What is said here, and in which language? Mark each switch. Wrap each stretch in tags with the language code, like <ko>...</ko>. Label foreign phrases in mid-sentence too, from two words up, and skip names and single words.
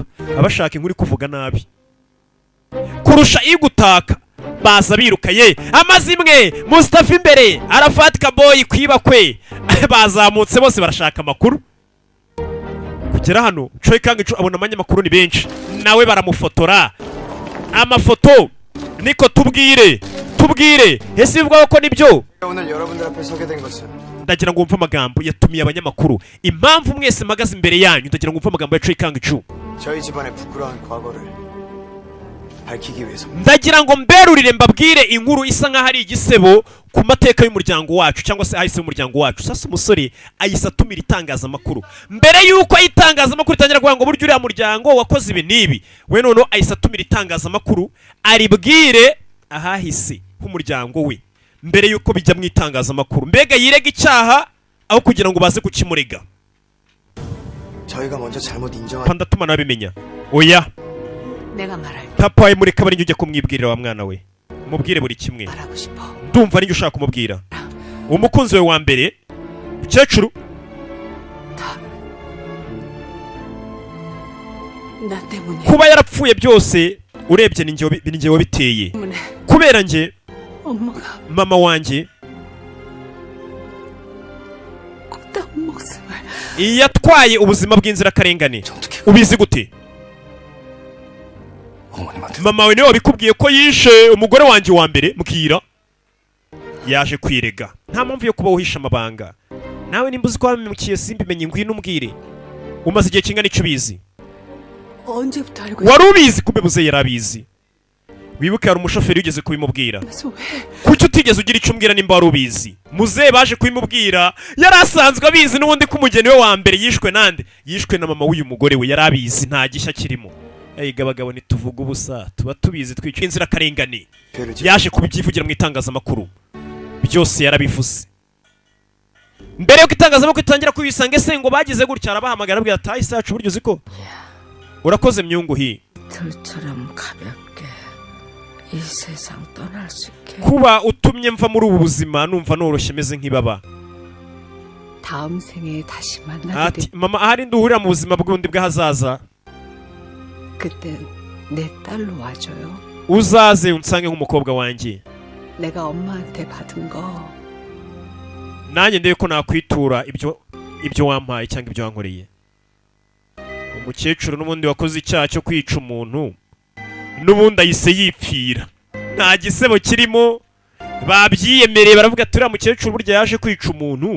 <rw>abashaka inkuru kuvuga nabi kurusha igutaka baza birukaye amazimwe Mustafa imbere Arafat Kaboyi kwiba kwe bazamutse bose barashaka amakuru. kugera hano Choi Kang-cho abona abanyamakuru ni benshi nawe baramufotora amafoto niko tubwire ese bivuga ko nibyo.</rw> <ko>오늘 여러분들 앞에 서게 된 것은</ko> <rw>ndagira ngo wumve amagambo yatumiye abanyamakuru. impamvu mwese mpagaze imbere yanyu ndagira ngo wumve amagambo ya Choi Kang-cho.</rw> <ko>저희 집안의 부끄러운 과거를 밝히기 위해서.</ko> <rw>ndagira ngo mberurire mbabwire inkuru isa nkaho ari igisebo ku mateka y'umuryango wacu cyangwa se ahise y'umuryango wacu. sasa umusore ahise atumira itangazamakuru mbere y'uko itangazamakuru itangira kuvuga ngo buryo uriya muryango wakoze ibi n'ibi we noneho ahise atumira itangazamakuru aribwire ahahise h'umuryango we mbere yuko bijya mu itangazamakuru. Mbega yirega icyaha aho kugira ngo baze kukimurega.</rw> <ko>저희가 먼저 잘못 인정한</ko> <rw>pandatuma nabimenya. Oya,</rw> <ko>내가 말할</ko> <rw>papa wawe mureka bari ujye kumwibwirira wa mwana we. Mubwire buri kimwe.</rw> <ko>말하고 싶어.</ko> <rw>Ndumva ari ushaka kumubwira. Umukunzi we wa mbere, mukecuru,</rw> <ko>나 때문에.</ko> <rw>kuba yarapfuye byose urebye ni njye wabiteye.</rw> <ko>때문에</ko> <rw>Kubera njye</rw> <ko>엄마가</ko> <rw>mama wanjye</rw> <ko>꽃다운 목숨을.</ko> <rw>yatwaye ubuzima bw'inzirakarengane. Ubizi gute?</rw> <ko>어머님한테</ko> <rw>Mama we niwe wabikubwiye ko yishe umugore wanjye wa mbere mukira. Yaje kwirega. Nta mpamvu yo kuba uhisha amabanga. Nawe nimba uzi ko wabimukiye simbimenye ngwino umbwire. Umaze igihe kingana icyo ubizi.</rw> <ko>언제부터 알고</ko> <rw>Wari ubizi kumbe buze yarabizi. Wibuke hari umushoferi ugeze kubimubwira.</rw> <ko>있어? 왜?</ko> <rw>Kuki utigeze ugira icyo umbwira nimba wari ubizi? Muze baje kubimubwira yari asanzwe abizi n'ubundi ko umugeni we wa mbere yishwe nande. Yishwe na mama w'uyu mugore we yari abizi nta gishya kirimo. Eyiga abagabo ntituvuga ubusa tuba tubizi twica inzirakarengane. Yaje kubibyivugira mu itangazamakuru. Byose yarabivuze. Mbere yuko itangazamakuru itangira kubisanga ese ngo bagize gutya arabahamagara abwira ati ahise yacu buryo uziko. Urakoze myunguhi.</rw> <ko>들처럼 가볍게 이 세상 떠날 수 있게.</ko> <rw>Kuba utumye mva muri ubu buzima numva noroshye meze nk'ibaba.</rw> <ko>다음 생에 다시 만나게</ko> <rw>Ati</rw> <ko>될</ko> <rw>mama ahari nduhurira mu buzima bw'undi bw'ahazaza.</rw> <ko>그땐 내 딸로 와줘요.</ko> <rw>Uzaze unsange nk'umukobwa wanjye.</rw> <ko>내가 엄마한테 받은 거</ko> <rw>Nanjye ndebe ko nakwitura ibyo wampaye cyangwa ibyo wankoreye. Umukecuru n'ubundi wakoze icyaha cyo kwica umuntu n'ubundi ahise yipfira. Nta gisebo kirimo. Babyiyemereye baravuga ati uriya mukecuru burya yaje kwica umuntu.</rw>